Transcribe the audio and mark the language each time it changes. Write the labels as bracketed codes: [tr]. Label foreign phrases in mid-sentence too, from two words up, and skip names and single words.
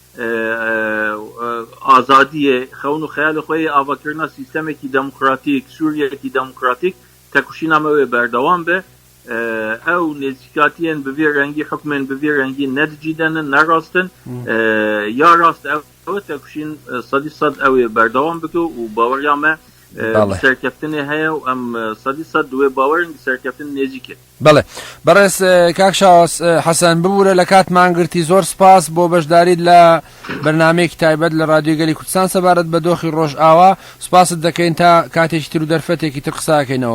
[ku] azadiyê xewn û xeyalê xwe yê avakirina sîstemekî demokratîk Sûriyekî demokratîk têkoşîna me wê berdewam be ew nêzîkatiyên bi vê rengî hukmên bi vê rengî nedicîdenin nerastin ya rast ew têkoşîn sedî sed ew ê berdewam bike û baweriya me سەرکەفتنی هەیە و ئەم 100% دوێ باوەرن سەرکەفتن نێزیکێ. [ckb] بەڵێ بەڕێز کاکشاوس حەسەن ببوورە لە کاتمانگرتی زۆر سپاس بۆ بەشداریت لە بەرنامەیەکی تایبەت لە رادیۆ گەلی کوردستان سەبارەت بە دۆخی ڕۆژئاوا. سپاست دەکەین تا کاتێکی تر و دەرفەتێکی تر قساکەینەوە.